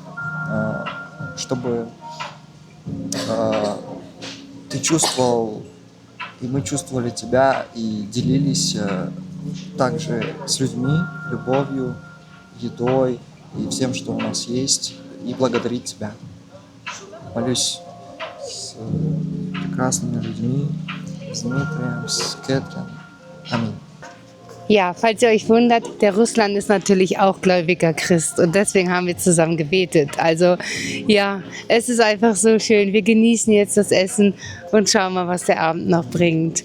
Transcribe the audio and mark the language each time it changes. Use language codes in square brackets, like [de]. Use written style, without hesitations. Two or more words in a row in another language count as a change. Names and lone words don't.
[ru] Ты чувствовал, и мы чувствовали Тебя, и делились также с людьми, любовью, едой и всем, что у нас есть, и благодарить Тебя. Молюсь с прекрасными людьми, с Дмитрием, с Кэтрин. Аминь. [de] Ja, falls ihr euch wundert, der Ruslan ist natürlich auch gläubiger Christ und deswegen haben wir zusammen gebetet. Also ja, es ist einfach so schön. Wir genießen jetzt das Essen und schauen mal, was der Abend noch bringt.